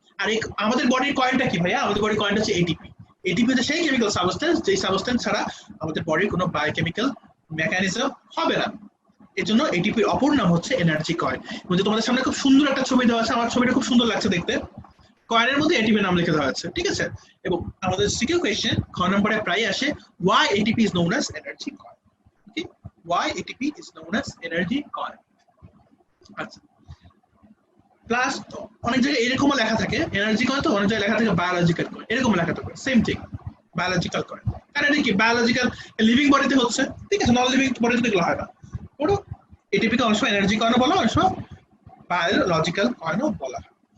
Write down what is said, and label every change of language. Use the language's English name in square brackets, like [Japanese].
[Bangla] আর আমাদের বডির কয়েনটা কি ভাইয়া? আমাদের বডির কয়েনটা হচ্ছে এটিপি। এটিপি হচ্ছে সেই কেমিক্যাল সাবস্টেন্স যেই সাবস্টেন্স ছাড়া আমাদের বডির কোনো বায়োকেমিক্যাল মেকানিজম হবে না। এর জন্য এটিপির অপর নাম হচ্ছে এনার্জি কয়েন। তোমাদের সামনে খুব সুন্দর একটা ছবি দেওয়া আছে, আমার ছবিটা খুব সুন্দর লাগছে দেখতে, কয়েনের মধ্যে এটিপি নাম লিখে দেওয়া আছে, ঠিক আছে? এবং আমাদের সিকিউ কোয়েশ্চেন খ নম্বরে প্রায় আসে [English] why ATP is known as energy coin. Okay, why ATP is known as energy coin. [Bangla] আচ্ছা, প্লাস অনেক জায়গায় এরকমও লেখা থাকে এনার্জি কয়েন, তো অনেক জায়গায় লেখা থাকে বায়োলজিক্যাল কয়েন, এরকম লেখা থাকে, সেম থিং বায়োলজিক্যাল কয়েন। কারণ এটা কি বায়োলজিক্যাল লিভিং বডিতে হচ্ছে, ঠিক আছে? নন লিভিং বডিতে এগুলো হয় না। ওটা এটিপি কে অনেক সময় এনার্জি কয়েনও বলা হয়, অনেক সময় বায়োলজিক্যাল কয়েনও বলা হয়।